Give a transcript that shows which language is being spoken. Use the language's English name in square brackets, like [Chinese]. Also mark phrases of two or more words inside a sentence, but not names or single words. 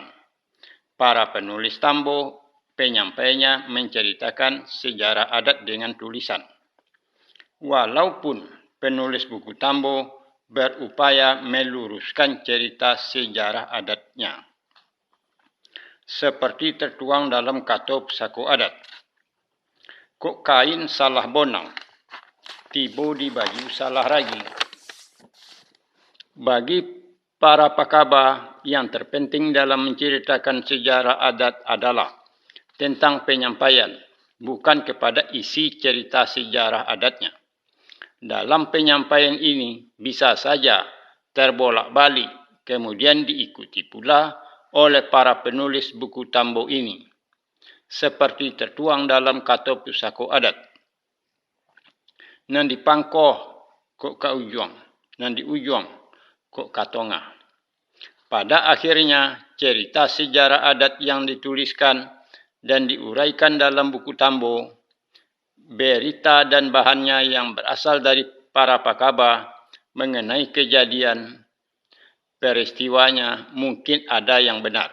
[Indonesian] Para penulis Tambo, penyampaiannya menceritakan sejarah adat dengan tulisan. Walaupun penulis buku Tambo berupaya meluruskan cerita sejarah adatnya, seperti tertuang dalam Kato Pusako Adat. [Minangkabau] Kok kain salah bonang, tibo di baju salah ragi. [Indonesian] Bagi para Pakaba, yang terpenting dalam menceritakan sejarah adat adalah tentang penyampaian, bukan kepada isi cerita sejarah adatnya. Dalam penyampaian ini bisa saja terbolak-balik, kemudian diikuti pula oleh para penulis buku Tambo ini, seperti tertuang dalam Kato Pusako Adat. [Minangkabau] Nan di pangkoh kok ka ujung, nan di ujung kok ka tengah. [Indonesian] Pada akhirnya, cerita sejarah adat yang dituliskan dan diuraikan dalam buku Tambo, berita dan bahannya yang berasal dari para Pakaba mengenai kejadian peristiwanya mungkin ada yang benar.